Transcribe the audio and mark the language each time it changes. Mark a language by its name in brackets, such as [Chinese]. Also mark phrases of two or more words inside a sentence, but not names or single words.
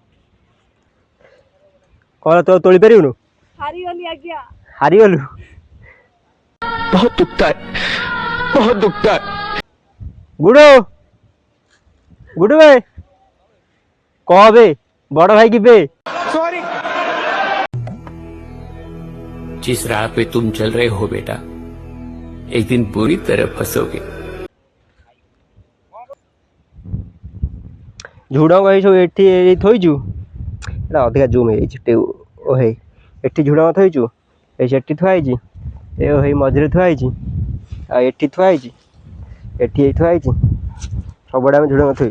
[Odia] କ'ଣ ତୁ ତୋଳି ପାରିବୁନୁ? ହାରିଗଲି ଆଜ୍ଞା। ହାରିଗଲୁ? ଗୁଡୁ ଗୁଡୁ ଭାଇ କହ ବେ, ବଡ ଭାଇ କି ବେ। [Hindi] जिस राह पे तुम चल रहे हो बेटा, एक दिन बुरी तरह फंसोगे। [Odia] ଝୁଡଙ୍ଗ ଏଇ ସବୁ ଏଠି ଥୋଇଛୁ, ଏଇଟା ଅଧିକା ଜୁମ୍ ହେଇଯାଇଛି। ଓ ହେଇ ଏଠି ଝୁଡଙ୍ଗ ଥୋଇଛୁ, ଏଇ ସେଠି ଥୁଆ ହେଇଛି, ଏ ହେଇ ମଝିରେ ଥୁଆ ହେଇଛି, ଆଉ ଏଠି ଥୁଆ ହେଇଛି, ଏଠି ଏଇ ଥୁଆ ହେଇଛି, ସବୁଆଡ଼େ ଆମେ ଝୁଡଙ୍ଗ ଥୋଇଛୁ।